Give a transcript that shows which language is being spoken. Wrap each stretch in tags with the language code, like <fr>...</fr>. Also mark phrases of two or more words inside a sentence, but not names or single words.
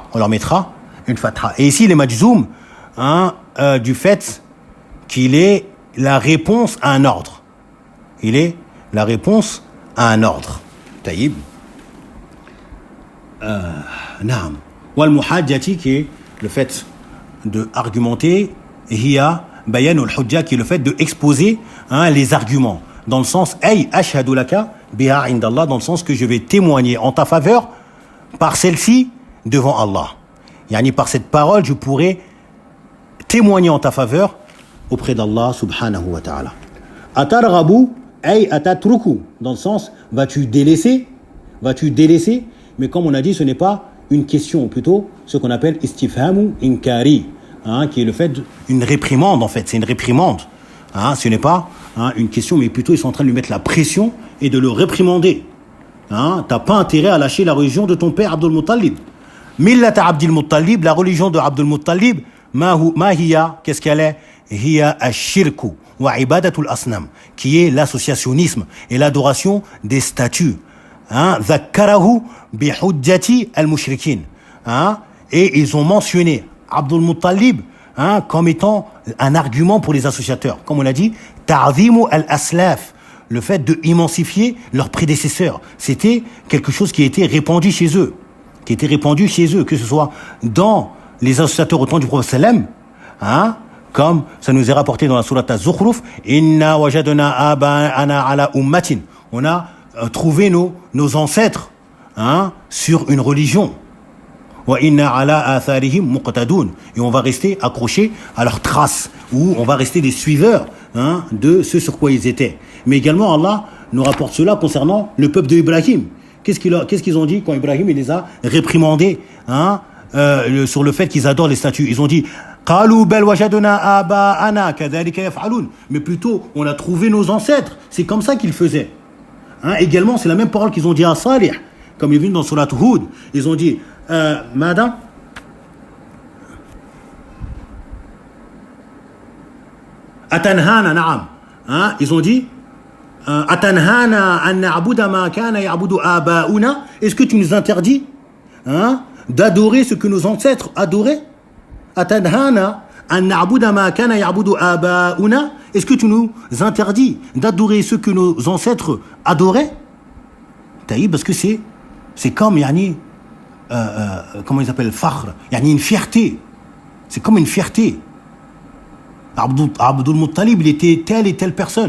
<fr>Et ici, il est majzoum du fait qu'il est la réponse à un ordre. Il est la réponse à un ordre.</fr> <ar>طيب. نعم. والمحاجة,</ar> <fr>qui est le fait de argumenter,</fr> <ar>هي بيان الحجة,</ar> <fr>qui est le fait de exposer les arguments, dans le sens</fr> <ar>أي أشهد لك بها عند الله,</ar> <fr>dans le sens que je vais témoigner en ta faveur par celle-ci devant Allah. Yani par cette parole, je pourrai témoigner en ta faveur auprès d'Allah</fr> <ar>سبحانه وتعالى. أترغب أي أتترك,</ar> <fr>dans le sens vas-tu délaisser, mais comme on a dit, ce n'est pas une question, plutôt ce qu'on appelle</fr> <ar>استفهام إنكاري,</ar> <fr>qui est le fait d'une réprimande, en fait, c'est une réprimande. Ce n'est pas une question, mais plutôt ils sont en train de lui mettre la pression et de le réprimander. T'as pas intérêt à lâcher la religion de ton père Abdul Muttalib.</fr> <ar>ملة عبد المطلب,</ar> <fr>la religion de Abdul Muttalib,</fr> <ar>ما هي,</ar> <fr>qu'est-ce qu'elle est?</fr> <ar>هي الشرك وعبادة الأصنام,</ar> <fr>qui est l'associationnisme et l'adoration des statues.</fr> <ar>ذكره بحجة المشركين.</ar> <fr>Et ils ont mentionné Abdul Muttalib comme étant un argument pour les associateurs. Comme on l'a dit,</fr> <ar>تعظيم الأسلاف,</ar> <fr>le fait de immensifier leurs prédécesseurs. C'était quelque chose qui a été répandu chez eux, que ce soit dans les associateurs au temps du prophète sallam, comme ça nous est rapporté dans la sourate Az-Zukhruf,</fr> <ar>إنا وجدنا آباءنا على أمة.</ar> <fr>On a trouvé nos ancêtres sur une religion.</fr> <ar>وإنا على آثارهم مقتدون,</ar> <fr>et on va rester accrochés à leurs traces, ou on va rester des suiveurs de ce sur quoi ils étaient. Mais également Allah nous rapporte cela concernant le peuple de Ibrahim. Qu'est-ce qu'ils ont dit quand Ibrahim il les a réprimandés sur le fait qu'ils adorent les statues? Ils ont dit</fr> <ar>قالوا بل وجدنا آباءنا كذلك يفعلون,</ar> <fr>mais plutôt on a trouvé nos ancêtres, c'est comme ça qu'ils faisaient. Également c'est la même parole qu'ils ont dit à Salih, comme il est venu dans Surat Hud. Ils ont dit Madame,</fr> <ar>أتنهانا، نعم.</ar> <fr>Ils ont dit</fr> <ar>أتنهانا أن نعبد ما كان يعبد آباؤنا.</ar> <fr>Est-ce que tu nous interdis d'adorer ce que nos ancêtres adoraient?</fr> <ar>أتنهانا أن نعبد ما كان يعبد آباؤنا.</ar> <fr>Est-ce que tu nous interdis d'adorer ce que nos ancêtres adoraient? Taïb, parce que c'est comme comment ils appellent fakhr, une fierté. C'est comme une fierté. Abdul Muttalib, il était telle et telle personne.</fr>